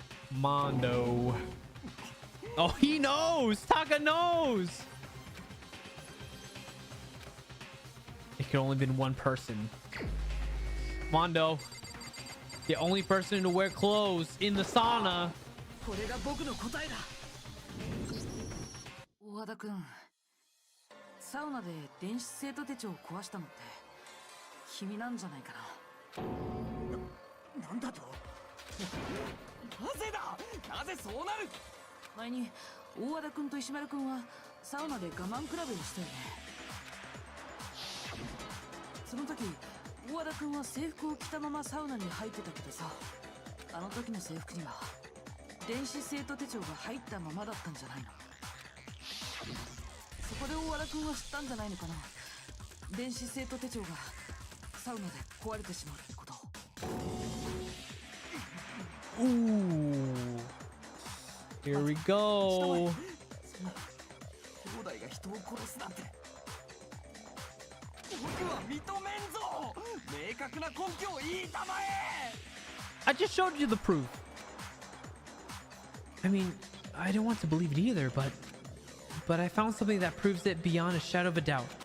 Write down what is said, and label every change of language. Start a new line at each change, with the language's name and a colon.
English: Mondo. Oh, he knows! Taka knows! It could only been one person. Mondo. The only person to wear clothes in the sauna.
Japanese: これが僕の答えだ。大和田君、サウナで電子生徒手帳を壊したのって君なんじゃないかな。なんだと？なぜだ？なぜそうなる？前に大和田君と石丸君はサウナで我慢比べをしたよね。その時大和田君は制服を着たままサウナに入ってたけどさ、あの時の制服には電子生徒手帳が入ったままだったんじゃないの？そこで大和田君は知ったんじゃないのかな。電子生徒手帳がサウナで壊れてしまうってこと。
English: Ooh. Here we go.
Japanese: 兄弟が人を殺すなんて僕は認めんぞ。明確な根拠を言いたまえ。
English: I just showed you the proof. I mean, I didn't want to believe it either, but I found something that proves it beyond a shadow of a doubt.